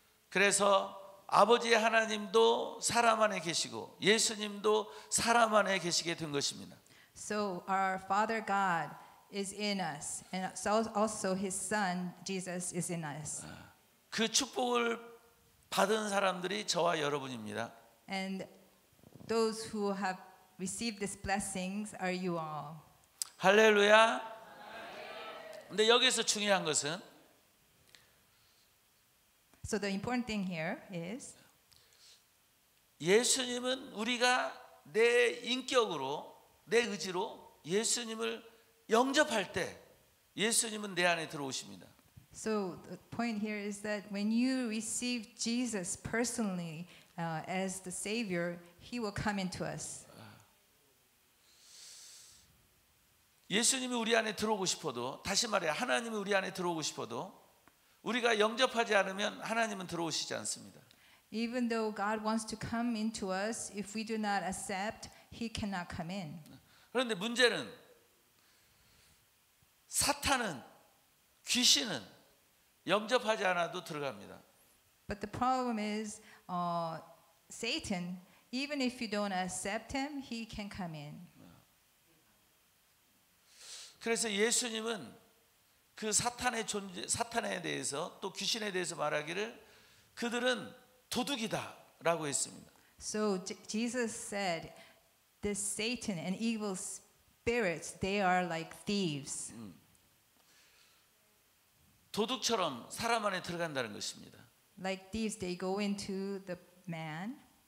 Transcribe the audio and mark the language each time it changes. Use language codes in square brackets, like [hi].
[ko] 그래서 아버지의 하나님도 사람 안에 계시고 예수님도 사람 안에 계시게 된 것입니다. [en] So our Father God is in us, and also His Son Jesus is in us. [ko] 그 축복을 받은 사람들이 저와 여러분입니다. [en] And those who have received these blessings are you all. [ko] 할렐루야. 근데 여기서 중요한 것은 [en] So the important thing here is [ko] 예수님은 우리가 내 인격으로 내 의지로 예수님을 영접할 때 예수님은 내 안에 들어오십니다. [en] so the point here is that when you receive Jesus personally as the Savior, He will come into us. [ko] 예수님이 우리 안에 들어오고 싶어도 다시 말해 하나님이 우리 안에 들어오고 싶어도 우리가 영접하지 않으면 하나님은 들어오시지 않습니다. [en] Even though God wants to come into us, if we do not accept, He cannot come in. [ko] 그런데 문제는 사탄은 귀신은 영접하지 않아도 들어갑니다. [en] But the problem is Satan, even if you don't accept him, he can come in. [ko] 그래서 예수님은 그 사탄의 존재, 사탄에 대해서 또 귀신에 대해서 말하기를 그들은 도둑이다라고 했습니다. [en] So Jesus said, this Satan and evil spirits, they are like thieves. [ko] 도둑처럼 사람 안에 들어간다는 것입니다. [en] Like thieves, they go into the man.